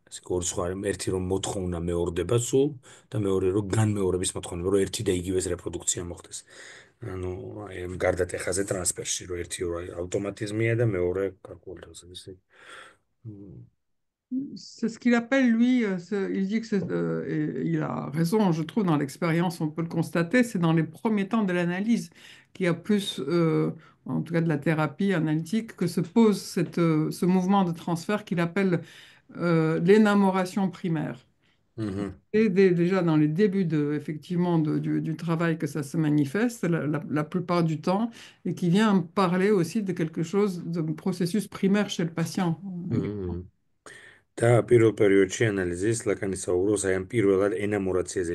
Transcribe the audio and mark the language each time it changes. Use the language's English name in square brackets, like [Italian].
[Georgian] ეს ორი სხვა ერთი რომ მოთხოვნა მეორდება სულ და მეორე რომ განმეორების მოთხოვნა, რომ ერთი და იგივეს რეპროდუქცია მოხდეს. ანუ აი ამ გარდატეხაზე ტრანსფერში რომ ერთი ავტომატიზმია და მეორე გარკვეული თვალსაზრისით. [French] C'est ce qu'il appelle, lui, il dit que et il a raison, je trouve, dans l'expérience, on peut le constater, c'est dans les premiers temps de l'analyse qu'il y a plus, en tout cas de la thérapie analytique, que se pose ce mouvement de transfert qu'il appelle l'énamoration primaire. Mhm. Et déjà dans les débuts effectivement, du travail que ça se manifeste, la plupart du temps, et qui vient parler aussi de quelque chose, de processus primaire chez le patient. Mhm. [Georgian] და პირველ პერიოდში ანალიზის ლაკანი საუბრობს აი ამ პირველად ენამორაციაზე.